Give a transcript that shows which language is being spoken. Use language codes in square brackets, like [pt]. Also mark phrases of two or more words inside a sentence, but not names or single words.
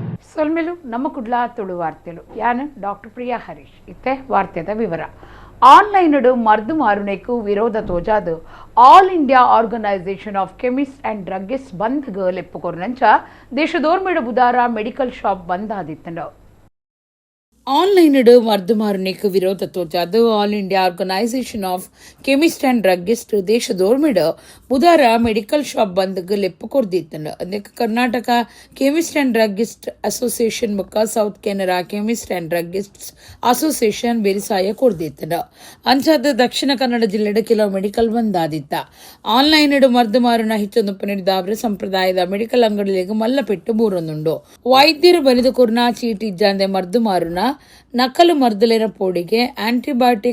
[tcy] ಸೊಲ್ಮೆಲು ನಮ್ಮ ಕುಡ್ಲ ತುಳು ವಾರ್ತೆಲು ಯಾನು ಡಾಕ್ಟರ್ ಪ್ರಿಯಾ ಹರೀಶ್ ಇತ್ತೆ ವಾರ್ತೆದ ವಿವರ ಆನ್ಲೈನಡು ಮರ್ದು ಮಾರುನೆಕು ವಿರೋಧ ತೋಜಾದು ಆಲ್ ಇಂಡಿಯಾ ಆರ್ಗನೈಸೇಷನ್ ಆಫ್ ಕೆಮಿಸ್ಟ್ ಅಂಡ್ ಡ್ರಗ್ಗಿಸ್ಟ್ ಬಂದ್ ಲೆಪ್ಪುಕೊರ್ನಂಚ ದೇಶದೋರ್ಮೆಡು ಬುಧಾರ [en] medical shop [tcy] ಬಂದ್ ಆದಿತ್ತಂಡು ಆನ್ಲೈನಡು ಮರ್ದುಮಾರುನೆಕ್ ವಿರೋಧ ತೋಜಾದು ಆಲ್ ಇಂಡಿಯಾ ಆರ್ಗನೈಸೇಷನ್ ಆಫ್ ಕೆಮಿಸ್ಟ್ ಅಂಡ್ ಡ್ರಗ್ಗಿಸ್ಟ್ ದೇಶದೋರ್ಮೆಡು ಬುಧಾರ [en] medical shop [tcy] ಬಂದ್ಗೆ ಲೆಪ್ಪು ಕೊರ್ದಿತ್ತಂಡು ಅದಕ್ಕೆ ಕರ್ನಾಟಕ ಕೆಮಿಸ್ಟ್ ಅಂಡ್ ಡ್ರಗ್ಗಿಸ್ಟ್ ಅಸೋಸಿಯೇಷನ್ ಬೊಕ್ಕ ಸೌತ್ ಕೆನರಾ ಕೆಮಿಸ್ಟ್ ಅಂಡ್ ಡ್ರಗ್ಗಿಸ್ಟ್ ಅಸೋಸಿಯೇಷನ್ ಬೇರಿಸಾಯ ಕೊರ್ದಿತ್ತಂಡು ಅಂಚಾದ ದಕ್ಷಿಣ ಕನ್ನಡ ಜಿಲ್ಲೆಡು ಕೆಲವು ಮೆಡಿಕಲ್ ಬಂದ್ ಆದಿತ್ತ ಆನ್ಲೈನಡು ಮರ್ದುಮಾರುನ ಹಿಚ್ಚೊಂದು ಪನಿಡಿದಾವ್ರೆ ಸಂಪ್ರದಾಯದ ಮೆಡಿಕಲ್ ಅಂಗಡಿಗೆ ಮಲ್ಲಪೆಟ್ಟು ಬೂರೊಂದುಂಡು ವೈದ್ಯರು ಬರೆದು ಕೊರ್ನ ಚೀಟಿ ಇಜ್ಜಾಂದೆ ಮರ್ದುಮಾರುನ ನಕಲು ಮರ್ದಲಿನ ಪೋಡಿಗೆ ಆಂಟಿಬಯೋಟಿಕ್